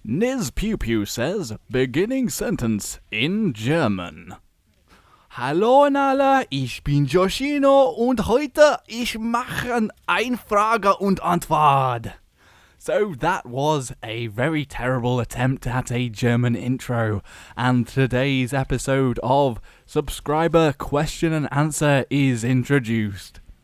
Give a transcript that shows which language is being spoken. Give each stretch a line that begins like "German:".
English: Niz Pew Pew says, beginning sentence in German.
German: Hallo alle, ich bin Joshino und heute ich mache ein Frage und Antwort.
English: So that was a very terrible attempt at a German intro, and today's episode of Subscriber Question and Answer is introduced.